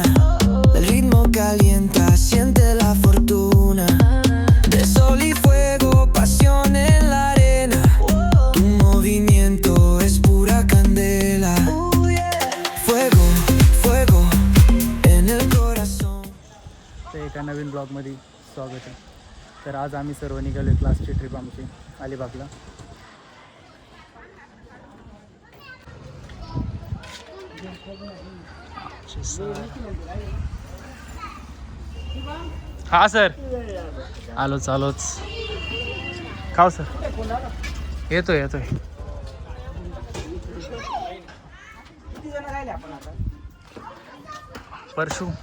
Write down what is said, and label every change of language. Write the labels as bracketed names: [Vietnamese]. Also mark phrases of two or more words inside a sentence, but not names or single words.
[Spanish] El ritmo calienta, siente la fortuna. De sol y fuego, pasión en la arena. Tu movimiento es pura candela. Fuego, fuego en el corazón. [Marathi] तर एका नवीन ब्लॉगमध्ये स्वागत आहे. तर आज आम्ही सर्व निघालो क्लासची ट्रिप आमची अलिबागला. हा सर आलोच खाव सर येतोय परशू